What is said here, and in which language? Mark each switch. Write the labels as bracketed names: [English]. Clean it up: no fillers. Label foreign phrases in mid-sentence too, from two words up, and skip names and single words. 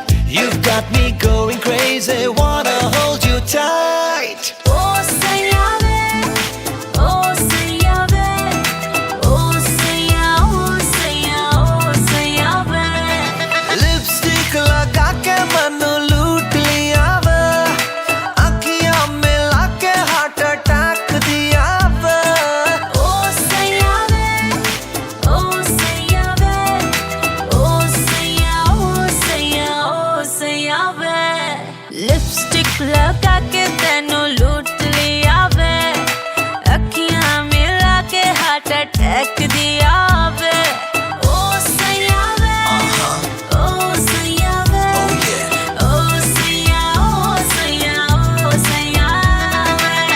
[English] You've got me going crazy, wanna hold you tight. [Hindi] Oh sayave, oh sayave, oh saya, oh saya, oh sayave. Lipstick लगा के मन लूट लिया वे, आँखियाँ मिला के [English] heart attack [Hindi] दिया वे. Oh sayave, oh sayave, oh saya, oh saya, oh sayave. Lipstick लगा के तैनू लूट लिया वे, अखियाँ मिला के [English] heart attack [Hindi] दिया वे. Oh sayave, oh sayave, Oh yeah. oh saya, oh saya, oh sayave.